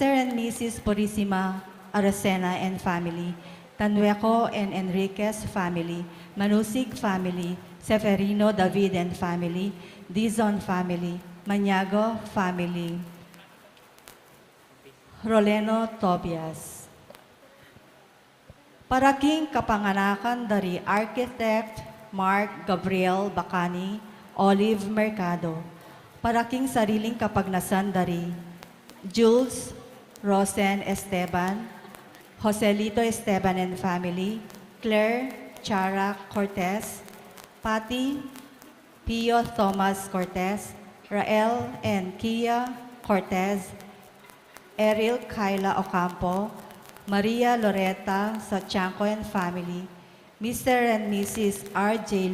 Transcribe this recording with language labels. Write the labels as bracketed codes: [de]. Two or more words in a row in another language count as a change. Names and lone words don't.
[en] and Mrs. Purisima Aracena and family, Tanueco and Enriquez family, Manusig family, Seferino David and family, Dizon family, Maniago family, Roleno Tobias. [pam] Paraking kapanganakan dari Architect Mark Gabriel Bacani, Olive Mercado. Paraking sariling kapagnasan dari Jules Rosen Esteban, Joselito Esteban [en] and family, [pam] Claire Chara Cortez, Patty Pio Thomas Cortez, Rael and Kia Cortez, Eril Kyla Ocampo, Maria Loretta Sachanco [en] and family, Mr. and Mrs. [pam] R.J.